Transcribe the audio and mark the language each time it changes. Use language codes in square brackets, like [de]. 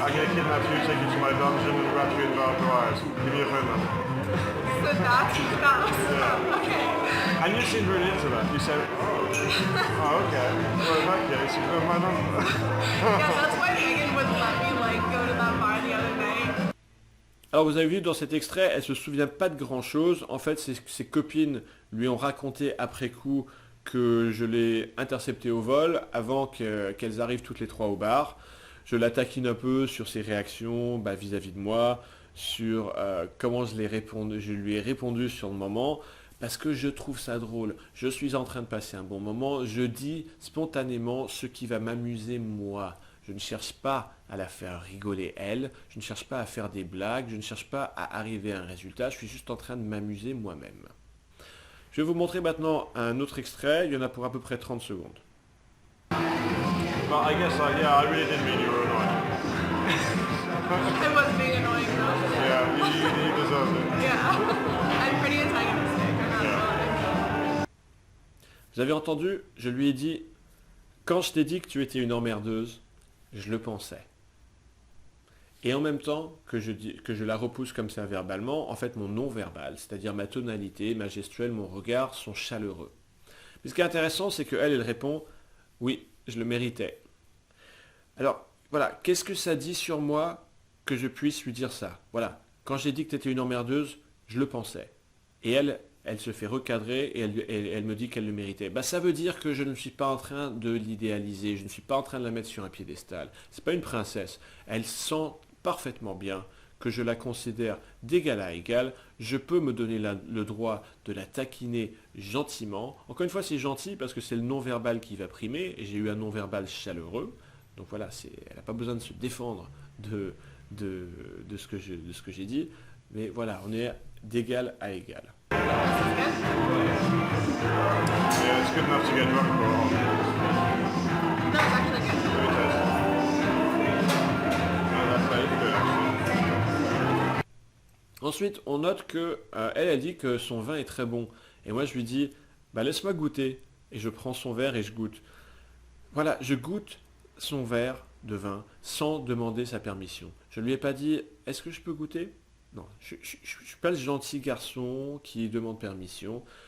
[en] I'm going to kidnap you, take you to my dungeon, and wrap you in barbed wires. Give me your phone number. So that's Yeah. okay. And you seemed really into that. You said, oh okay. Well, in that case, you have my number. Yeah, that's why Megan would let me like go to that bar the other day. [fr] Alors vous avez vu dans cet extrait, elle se souvient pas de grand chose. En fait, ses copines lui ont raconté après coup que je l'ai interceptée au vol avant qu'elles arrivent toutes les trois au bar. Je la taquine un peu sur ses réactions vis-à-vis de moi, sur comment je lui ai répondu sur le moment, parce que je trouve ça drôle. Je suis en train de passer un bon moment, je dis spontanément ce qui va m'amuser moi. Je ne cherche pas à la faire rigoler elle, je ne cherche pas à faire des blagues, je ne cherche pas à arriver à un résultat, je suis juste en train de m'amuser moi-même. Je vais vous montrer maintenant un autre extrait, il y en a pour à peu près 30 secondes. [en] But I guess, I really did mean you were annoying. I was being annoying though. Yeah, you deserved it. Yeah. I'm pretty antagonistic. I'm not gonna lie. [fr] Vous avez entendu, je lui ai dit, quand je t'ai dit que tu étais une emmerdeuse, je le pensais. Et en même temps que je la repousse comme ça verbalement, en fait mon non-verbal, c'est-à-dire ma tonalité, ma gestuelle, mon regard sont chaleureux. Mais ce qui est intéressant, c'est qu'elle répond, oui, je le méritais. Alors, voilà, qu'est-ce que ça dit sur moi que je puisse lui dire ça? Voilà, quand j'ai dit que tu étais une emmerdeuse, je le pensais. Et elle se fait recadrer et elle me dit qu'elle le méritait. Ça veut dire que je ne suis pas en train de l'idéaliser, je ne suis pas en train de la mettre sur un piédestal. C'est pas une princesse. Elle sent parfaitement bien que je la considère d'égal à égal. Je peux me donner le droit de la taquiner gentiment. Encore une fois, c'est gentil parce que c'est le non-verbal qui va primer et j'ai eu un non-verbal chaleureux. Donc voilà, elle n'a pas besoin de se défendre de ce que j'ai dit. Mais voilà, on est d'égal à égal. [en] Yeah, it's good enough to get drunk for. No, it's actually good. Let me test. No, that's how you do it, actually. [fr] Ensuite, on note que elle dit que son vin est très bon. Et moi, je lui dis, laisse-moi goûter. Et je prends son verre et je goûte. Voilà, je goûte son verre de vin sans demander sa permission. Je ne lui ai pas dit, est-ce que je peux goûter? Non, je ne suis pas le gentil garçon qui demande permission.